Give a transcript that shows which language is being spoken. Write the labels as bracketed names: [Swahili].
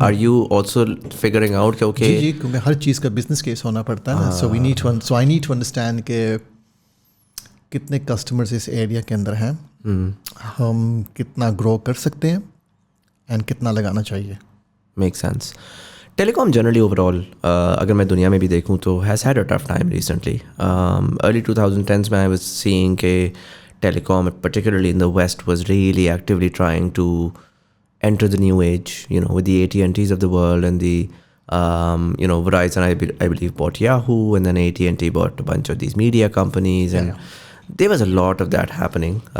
[English] Are you also figuring out कि okay? [Hindi] जी क्योंकि हर चीज़ का business case होना पड़ता है ना. [English] So I need to understand [Hindi] कि कितने customers इस area के अंदर हैं, हम कितना grow कर सकते हैं, and कितना लगाना चाहिए. [English] Makes sense. Telecom generally overall, [Hindi] अगर मैं दुनिया में भी देखूँ तो [English] has had a tough time recently. Early 2010s में I was seeing कि telecom, particularly in the West, was really actively trying to enter the new age, with the AT&Ts of the world and the, Verizon, I believe, bought Yahoo, and then AT&T bought a bunch of these media companies, and there was a lot of that happening.